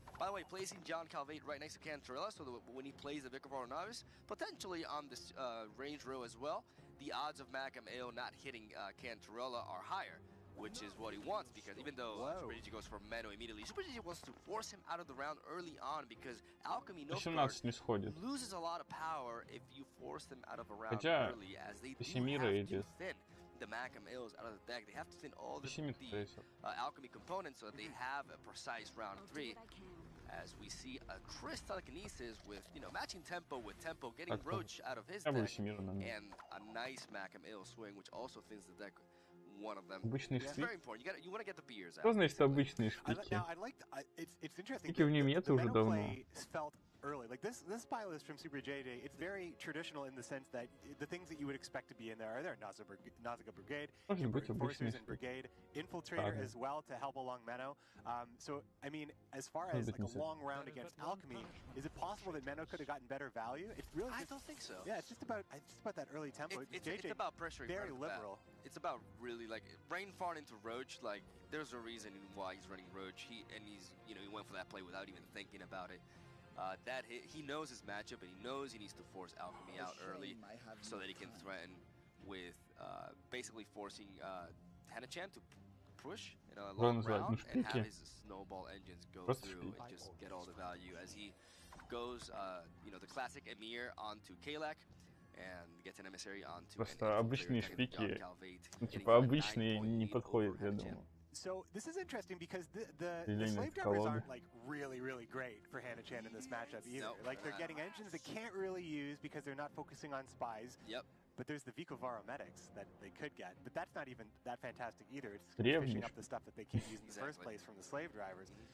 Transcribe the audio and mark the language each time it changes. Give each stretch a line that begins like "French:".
English: By the way, placing John Calvate right next to Cantrella, so that when he plays the Vicar of Novice, potentially on this range row as well, the odds of Macam AO not hitting Cantrella are higher, which is what he wants, because even though Super JJ goes for Meno immediately, Super JJ wants to force him out of the round early on, because Alchemy Nilfgaard loses a lot of power if you force them out of a round early, as they do have to thin the Macam AOs out of the deck. They have to thin all the Alchemy components so that they have a precise round 3. As we see a Chris telekinesis with, you know, matching tempo with tempo, getting Roach out of his deck, and a nice Macam AO swing, which also thins the deck. One of them. It's very important. You want to get the beers out.
Russian: Что значит обычные шпики? Шпики в Неме это уже давно.
English: Early. Like this spy list from Super JJ, it's very traditional in the sense that the things that you would expect to be in there are there. Nausicaa Brigade, Enforcers and Brigade, Infiltrator as well to help along Meno. So, I mean, as far as like a long round against Alchemy, is it possible that Meno could have gotten better value? It's really I don't think so. Yeah, it's just about that early tempo. It's about pressuring. Very liberal. It's about really like Rainfarn into Roach. Like there's a reason why he's running Roach. He went for that play without even thinking about it. That hit, he knows his matchup, and he knows he needs to force Alchemy out early so that he can threaten with basically forcing Hanachan to push in a long round and have his snowball engines go through and just get all the value as he goes, the classic Emir onto Kalak and gets an emissary onto
Russian: Просто обычные шпики, типа обычные не подходят, я думаю.
English: So this is interesting because the slave drivers aren't like really great for Hanachan in this matchup either. Like they're getting engines they can't really use because they're not focusing on spies. Yep. But there's the Vicovaro medics that they could get, but that's not even that fantastic either. It's fishing up the stuff that they can't use in the first place from the slave drivers.